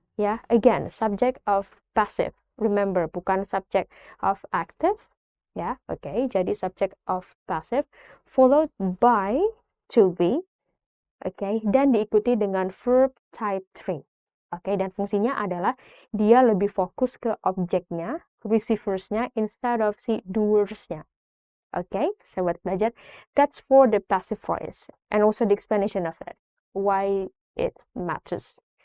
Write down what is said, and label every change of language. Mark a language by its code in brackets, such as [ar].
[en] Ya, again, subject of passive. Remember, bukan subject of active. Ya, jadi subject of passive followed by to be. [id] Dan diikuti dengan verb type 3. Dan fungsinya adalah dia lebih fokus ke objeknya, receiversnya, instead of si doersnya. [en] Sobat belajar, that's for the passive voice, and also the explanation of it, why it matters.